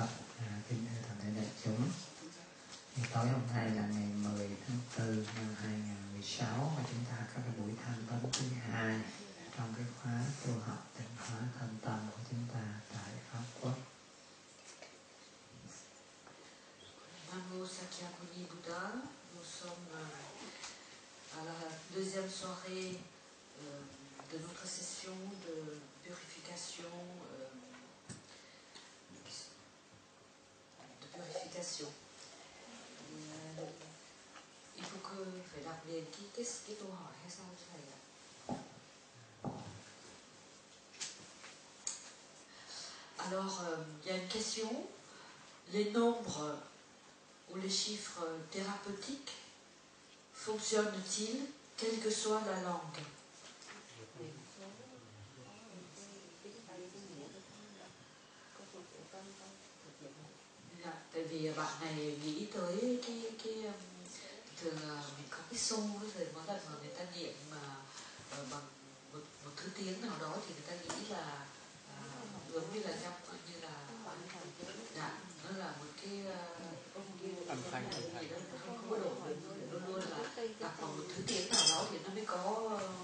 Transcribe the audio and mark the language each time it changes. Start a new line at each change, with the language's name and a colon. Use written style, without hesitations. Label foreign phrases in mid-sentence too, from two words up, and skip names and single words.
Vietnamese: Kính thưa toàn thể đại chúng, tối hôm nay là ngày 10 tháng 4 năm 2016 và chúng ta có cái buổi tham vấn thứ 2 trong cái khóa tu học tịnh hóa thân tâm của chúng ta tại Pháp Quốc.
Pali: Namo Sakyamuni Buddha,
French: nous sommes à la deuxième soirée de notre session de purification. Il faut que
Vietnamese: phải đọc liền cái câu hỏi hay sao thầy ạ?
French: Alors, il y a une question. Les nombres ou les chiffres thérapeutiques fonctionnent-ils quelle que soit la langue?
Vietnamese: Tại vì bạn này nghĩ tới cái thường mình có cái xu rồi mỗi lần mà người ta niệm mà bằng một thứ tiếng nào đó thì người ta nghĩ là giống như là trong như là nó là một cái âm thanh gì đó không có độ luôn luôn là đọc bằng một thứ tiếng nào đó thì nó mới có